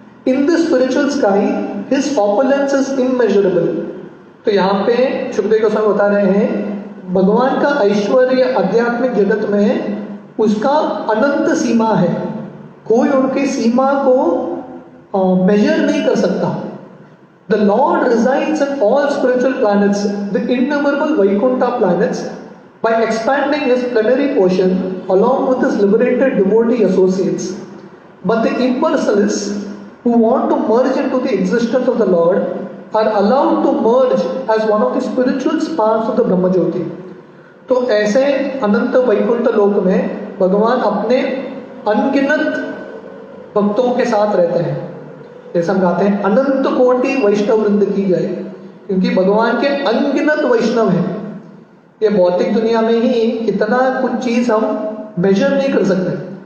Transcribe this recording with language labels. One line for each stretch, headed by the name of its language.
English: In the spiritual sky his opulence is immeasurable.
Hindi: तो यहाँ पे सुखदेव गोस्वामी बता रहे हैं भगवान का ऐश्वर्य आध्यात्मिक जगत में उसका अनंत सीमा है, कोई उनकी सीमा को मेजर नहीं कर सकता।
English: The Lord resides in all spiritual planets, the innumerable Vaikuntha planets, by expanding his plenary portion along with his liberated devotee associates. But the impersonalists who want to merge into the existence of the Lord are allowed to merge as one of the spiritual sparks of the Brahma Jyoti.
Hindi: तो ऐसे अनंत वैकुंठ लोक में भगवान अपने अनगिनत भक्तों के साथ रहते हैं। जैसे हम कहते हैं अनंत कोटि वैष्णव वृंद की जाए, क्योंकि भगवान के अनगिनत वैष्णव हैं। ये भौतिक दुनिया में ही इतना कुछ चीज हम मेजर नहीं कर सकते।